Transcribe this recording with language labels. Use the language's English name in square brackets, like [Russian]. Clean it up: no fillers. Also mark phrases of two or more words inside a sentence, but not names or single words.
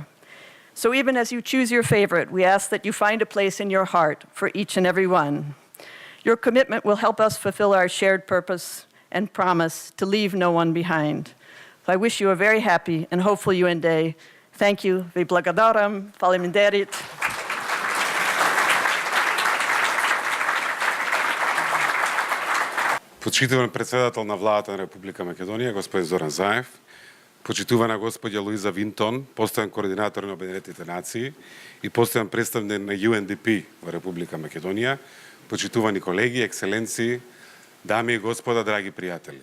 [English] So even as you choose your favorite, we ask that you find a place in your heart for each and every one. Your commitment will help us fulfill our shared purpose and promise to leave no one behind. So I wish you a very happy and hopeful UN Day. Thank you. [Macedonian] Ви благодарам. [English] Фалиминдерит. [Macedonian] Почитуван председател на владата на Република Македонија, господин Зоран Заев, почитувана господја Луиза Винтон, постојан координатор на Обединетите нации и постојан представник на UNDP во Република Македонија, почитувани колеги, екселенции, дами и господа, драги пријатели.